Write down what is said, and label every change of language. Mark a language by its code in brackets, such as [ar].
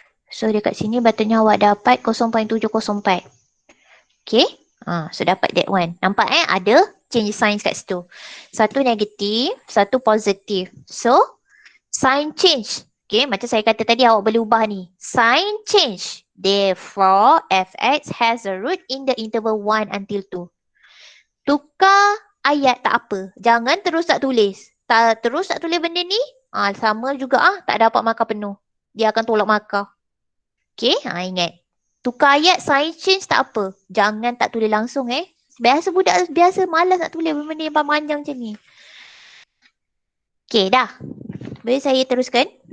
[ms] So dekat sini patutnya awak dapat 0.704. Okay? So dapat [en] that one. [ms] Nampak ada change sign kat situ. Satu negatif, satu positif. So [en] sign change. [ms] Okay, macam saya kata tadi awak boleh ubah ni. [en] Sign change. Therefore, fx has a root in the interval 1 until 2. [ms] Tukar ayat tak apa. Jangan terus tak tulis. Terus tak tulis benda ni, sama juga tak dapat markah penuh. Dia akan tolak markah. Okay, ingat. Tukar ayat, [en] sign change [ms] tak apa. Jangan tak tulis langsung Biasa budak biasa malas nak tulis benda yang panjang macam ni. Okay, dah. Boleh saya teruskan?